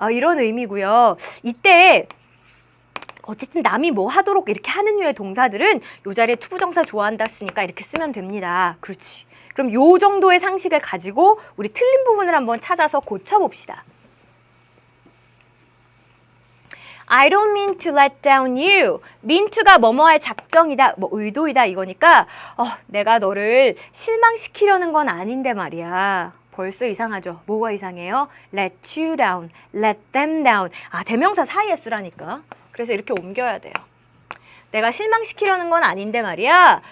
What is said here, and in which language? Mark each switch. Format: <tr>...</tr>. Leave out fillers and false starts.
<ko>이런 의미고요. 이때 어쨌든 남이 뭐 하도록 이렇게 하는 류의 동사들은 요 자리에 투부정사 좋아한다 쓰니까 이렇게 쓰면 됩니다. 그렇지. 그럼 요 정도의 상식을 가지고 우리 틀린 부분을 한번 찾아서 고쳐봅시다.</ko> <en>I don't mean to let down you.</en> <ko>mean to가 뭐뭐 할 작정이다, 뭐 의도이다 이거니까 내가 너를 실망시키려는 건 아닌데 말이야. 벌써 이상하죠? 뭐가 이상해요?</ko> <en>let you down, let them down.</en> <ko>대명사 사이에 쓰라니까. 그래서 이렇게 옮겨야 돼요. 내가 실망시키려는 건 아닌데 말이야.</ko>